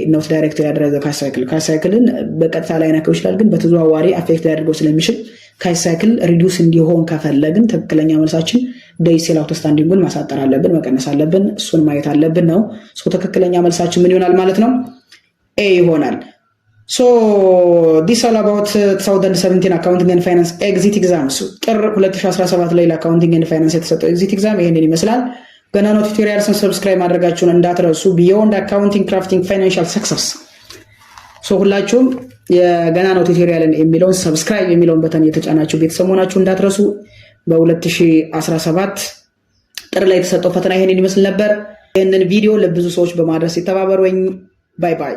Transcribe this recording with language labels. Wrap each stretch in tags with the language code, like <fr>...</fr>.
<am>ዳይሬክት ያደረገ ካሽ ሳይክል። ካሽ ሳይክልን በቀጥታ ላይ ነከው ይችላል፣ ግን በተዘዋዋሪ አፌክት ያደርገው ስለሚችል ካሽ ሳይክል ሪዲዩስ እንዲሆን ከፈለግን ትክክለኛ መልሳችን ዴይ ሴል አውትስታንዲንጉን ማሳጠር አለብን፣ መቀነስ አለብን። እሱን ማየት አለብን ነው። ትክክለኛ መልሳችን ምን ይሆናል ማለት ነው?</am> <en>ኤ ይሆናል። So this all about 2017 accounting and finance exit exam.</en> <am>So ጥር 2017 ላይ ለአካውንቲንግ ኤንድ ፋይናንስ የተሰጠው ኤግዚት ኤግዛም ይሄንን ይመስላል። ገና ነው ቱቶሪያልስን ሰብስክራይብ ማድረጋችሁን እንዳትረሱ። ቢዮንድ አካውንቲንግ ክራፍቲንግ ፋይናንሻል ሰክሰስ። ሶ ሁላችሁም የገና ነው ቱቶሪያልን የሚለውን ሰብስክራይብ የሚለውን በተን የተጫናችሁ ቤተሰብ መሆናችሁ እንዳትረሱ። በ2017 ጥር ላይ የተሰጠው ፈተና ይሄንን ይመስል ነበር። ይሄንን ቪዲዮ ለብዙ ሰዎች በማድረስ ይተባበሩኝ። ባይ ባይ።</am>